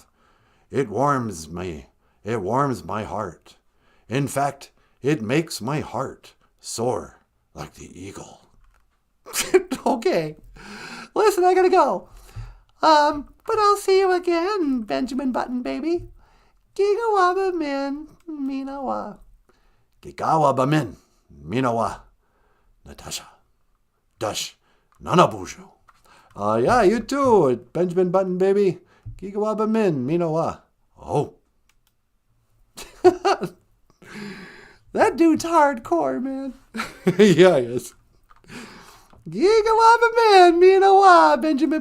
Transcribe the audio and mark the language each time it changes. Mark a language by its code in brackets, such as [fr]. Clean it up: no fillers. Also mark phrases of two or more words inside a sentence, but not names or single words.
[en] It warms me. It warms my heart. In fact, it makes my heart soar like the eagle. Okay. Listen, I gotta go. But I'll see you again, Benjamin Button Baby. [oj] Gigawaba min, minawa. Gigawa bamin, minawa, Natasha, Dush, Nanaboozhoo. [en] Yeah, you too, Benjamin Button Baby. [oj] Gigawa min, minawa. Oh. [en] That dude's hardcore, man. Yeah, he is. [oj] Gigawaba man, minawa, Benjamin.